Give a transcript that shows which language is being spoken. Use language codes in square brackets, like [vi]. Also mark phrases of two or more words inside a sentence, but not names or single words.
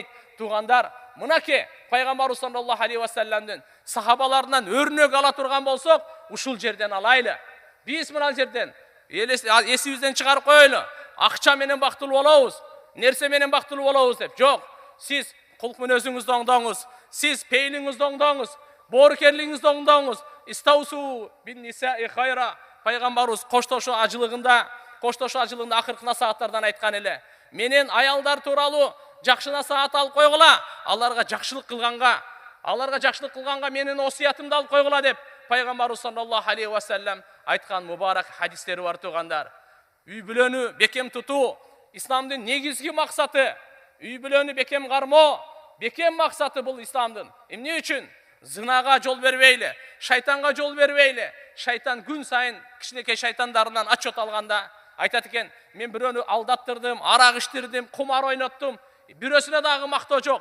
[ky] Туугандар, мынакей пайгамбарыбыз [ar] صلى الله عليه وسلم [ky] сахабаларынан өрнөк ала турган болсок, ушул жерден алайлы. Биз мына жерден эсибизден чыгарып коелу. Акча менен бактылуу болобуз, нерсе менен бактылуу болобуз деп. Жок, сиз кулк мүнөзүңүздү оңдоңуз, сиз пейлиңизди оңдоңуз, боорукерлигиңизди оңдоңуз. [ar] استوصوا بالنساء خيرا. [ky] Пайгамбарыбыз коштошуу ажылыгында акыркы насааттардан айткан эле. Менен аялдар тууралуу жакшы насаат алып койгула, аларга жакшылык кылганга менин осуятымды алып койгула деп пайгамбарыбыз [ar] صلى الله عليه وسلم [ky] айткан мубарак хадистери бар туугандар. Үй бүлөнү бекем тутуу исламдын негизги максаты. Үй бүлөнү бекем кармоо, бекем максаты бул исламдын. Эмне үчүн? Зынага жол бербейли, шайтанга жол бербейли. Шайтан күн сайын кичинекей шайтандарынан отчет алганда айтат экен, мен бирөөнү алдаттырдым, арак иштирдим, кумар ойноттум, бирөөсүнө дагы мактоо жок.